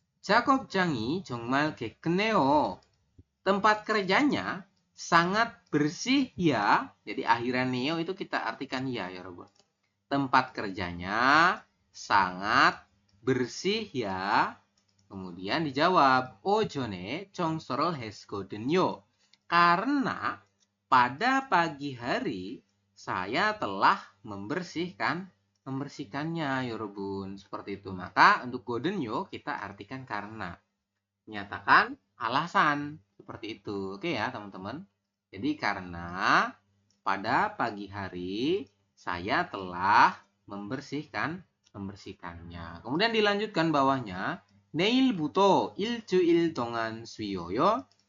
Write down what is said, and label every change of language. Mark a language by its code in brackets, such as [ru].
[ko] 작업장이 정말 깨끗해요. [id] Tempat kerjanya sangat bersih ya. Jadi akhiran neo itu kita artikan ya, Robun. Tempat kerjanya sangat bersih ya. Kemudian dijawab, [ko] 오전에 청소를 했거든요. [id] Karena pada pagi hari saya telah membersihkannya, Yorobun. Seperti itu. Maka untuk godenyo kita artikan karena. Menyatakan alasan. Seperti itu. Oke ya, teman-teman. Jadi karena pada pagi hari saya telah membersihkannya. Kemudian dilanjutkan bawahnya. [ko] 내일부터 일주일 동안 쉬어요.